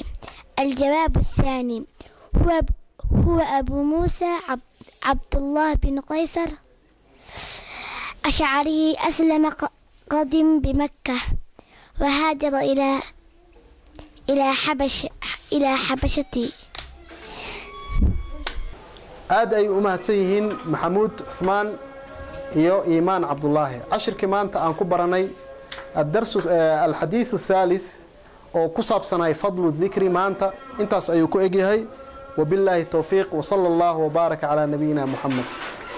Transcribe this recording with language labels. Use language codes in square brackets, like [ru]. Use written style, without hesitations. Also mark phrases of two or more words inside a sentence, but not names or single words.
[ar] الجواب الثاني هو أبو موسى عبد الله بن قيصر أشعري أسلم قدم بمكة وهاجر إلى حبشتي. [so] aad ay u mahadsanyihiin maxamuud Uthmaan iyo Iimaan Cabdullaahi. cashirkii maanta aan ku baranay [ar] الدرس الحديث الثالث [so] oo ku saabsanay [ar] فضل ذكر [so] maanta intaas ayuu ku egyahay. [ar] وبالله توفيق وصلى الله وبارك على نبينا محمد.